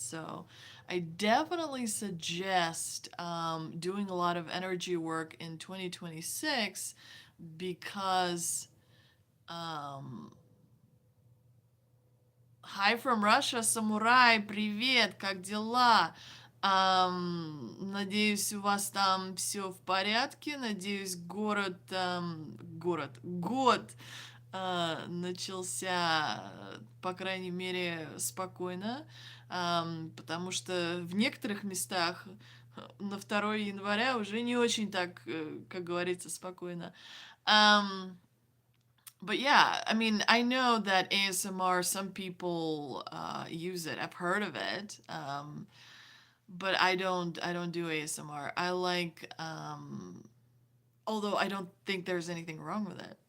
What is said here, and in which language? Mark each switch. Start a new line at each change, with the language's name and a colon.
English: So I definitely suggest doing a lot of energy work in 2026 because hi from Russia,
Russian: самурай, привет, как дела? Надеюсь, у вас там все в порядке. Надеюсь, год начался, по крайней мере, спокойно, потому что в некоторых местах на 2 января уже не очень так, как говорится, спокойно.
English: But yeah, I mean, I know that ASMR, some people use it. I've heard of it, but I don't do ASMR. I like, although I don't think there's anything wrong with it.